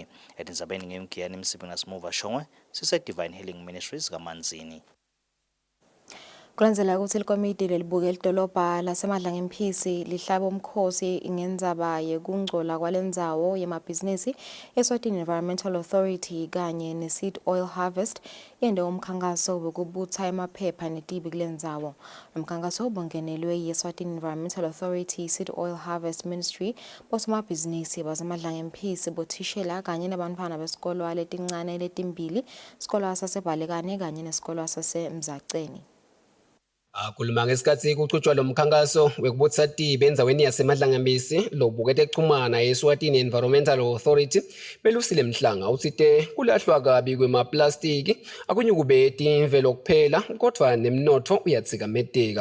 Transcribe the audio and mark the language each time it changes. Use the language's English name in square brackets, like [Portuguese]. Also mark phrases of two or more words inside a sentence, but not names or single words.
[Swati] Edinzabeni ngemgiyani Msibinga Simuva Shongwe sise Divine Healing Ministries kaManzini. Kulandzela ukuthi likomiti lelibuke lidolobha laseMadlanga Mphisi lihlaba umkhosi ngendzaba yekungcola kwalendzawo yemabhizinisi Eswatini Environmental Authority kanye ne-seed oil harvest yende umkhankaso wekubutsa emaphepha netibi kulendzawo. Umkhankaso ubungenelwe yi-Eswatini Environmental Authority seed oil harvest ministry bosomabhizinisi baseMadlanga Mphisi bothishela kanye nabantwana besikolo letincane letimbili isikolo saseBhalekane kanye nesikolo sasemzaceni. Akhuluma ngesikhathi kuchutshwa lo mkhankaso wekubuthisa tibi endzaweni yaseMadlanga Mphisi lobukete chumana Eswatini Environmental Authority belusile mhlanga uthite kulahlwa kabi kwemaplastiki akunyukubeti imvelo kuphela kodwa nemnotho uyatsikameteka.